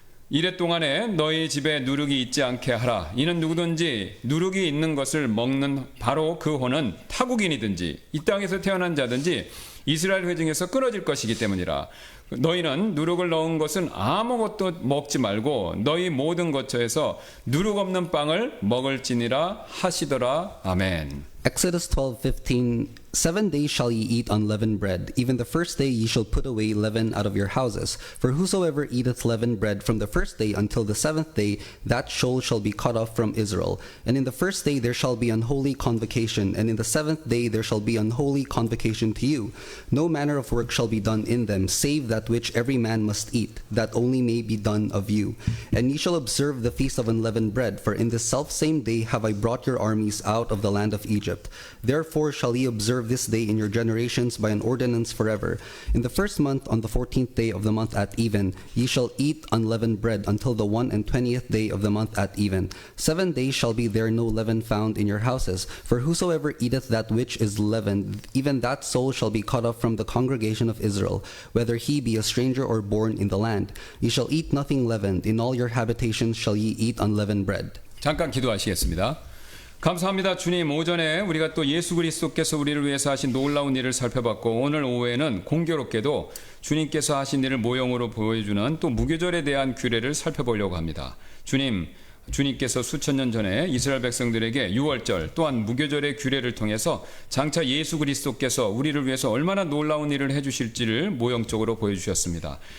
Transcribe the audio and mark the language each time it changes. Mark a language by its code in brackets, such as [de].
[ko] 이래 동안에 너희 집에 누룩이 있지 않게 하라. 이는 누구든지 누룩이 있는 것을 먹는 바로 그 혼은 타국인이든지 이 땅에서 태어난 자든지 이스라엘 회중에서 끊어질 것이기 때문이라. 너희는 누룩을 넣은 것은 아무것도 먹지 말고 너희 모든 거처에서 누룩 없는 빵을 먹을지니라 하시더라. 아멘. [en] Exodus 12:15 7 days shall ye eat unleavened bread. Even the first day ye shall put away leaven out of your houses. For whosoever eateth leavened bread from the first day until the seventh day, that soul shall be cut off from Israel. And in the first day there shall be unholy convocation, and in the seventh day there shall be unholy convocation to you. No manner of work shall be done in them, save that which every man must eat, that only may be done of you. And ye shall observe the feast of unleavened bread, for in this selfsame day have I brought your armies out of the land of Egypt. Therefore shall ye observe this day in your generations by an ordinance forever. In the first month, on the 14th day of the month at even, ye shall eat unleavened bread until the 21st day of the month at even. 7 days shall be there no leaven found in your houses. For whosoever eateth that which is leavened, even that soul shall be cut off from the congregation of Israel, whether he be a stranger or born in the land. Ye shall eat nothing leavened. In all your habitations shall ye eat unleavened bread. [ko] 잠깐 기도하시겠습니다. 감사합니다. 주님, 오전에 우리가 또 예수 그리스도께서 우리를 위해서 하신 놀라운 일을 살펴봤고 오늘 오후에는 공교롭게도 주님께서 하신 일을 모형으로 보여주는 또 무교절에 대한 규례를 살펴보려고 합니다. 주님께서 수천 년 전에 이스라엘 백성들에게 유월절 또한 무교절의 규례를 통해서 장차 예수 그리스도께서 우리를 위해서 얼마나 놀라운 일을 해주실지를 모형적으로 보여주셨습니다.